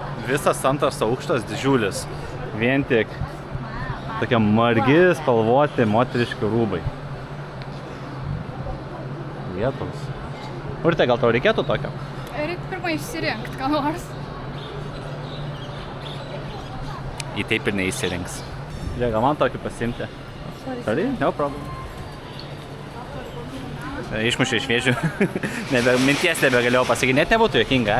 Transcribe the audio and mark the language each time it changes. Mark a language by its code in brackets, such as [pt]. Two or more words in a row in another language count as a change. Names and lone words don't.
[lt] Visas antras aukštas didžiulis. Vien tik tokie margi, spalvoti, moteriški rūbai. Vietos. Urte, gal tau reikėtų tokio? Reikia pirmą išsirinkti, ką nors. Į taip ir neįsirinks. Žiūrėk, gal man tokį pasimti? [en] Sorry, no problem. [lt] Išmušė iš vėžių. Minties nebegalėjau pasakyti, net nebūtų juokinga.